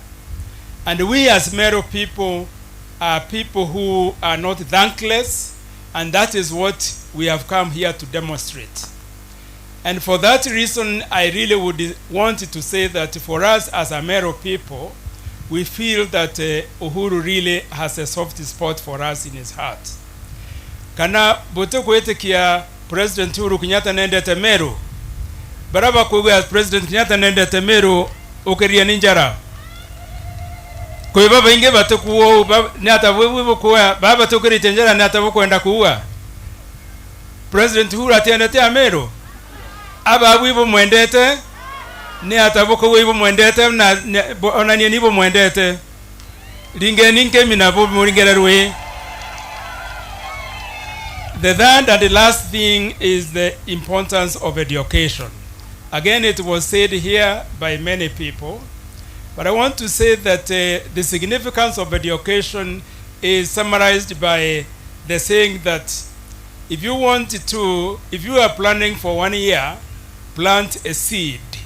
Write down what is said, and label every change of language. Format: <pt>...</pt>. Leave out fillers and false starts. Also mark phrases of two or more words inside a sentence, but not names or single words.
<en>And we as Meru people are people who are not thankless, and that is what we have come here to demonstrate. And for that reason, I really would want to say that for us as a Meru people, we feel that Uhuru really has a soft spot for us in his heart.</en> <mer>Kana bote kwete kia President Uhuru Kenyatta nendete Meru baraba kuga President Kenyatta nendete Meru ukeria ninjara kwa baba inge batukuo nyata wewe kwa baba tukiri tenjara nyata kwenda kuwa President Uhuru atendete Meru aba wibo mwendete ni ataboko wibo mwendete na onani nibo mwendete lingeni nkemi na bo muringererwe.</mer> <en>The third and the last thing is the importance of education. Again, it was said here by many people, but I want to say that the significance of education is summarized by the saying that if you are planning for 1 year, plant a seed.</en>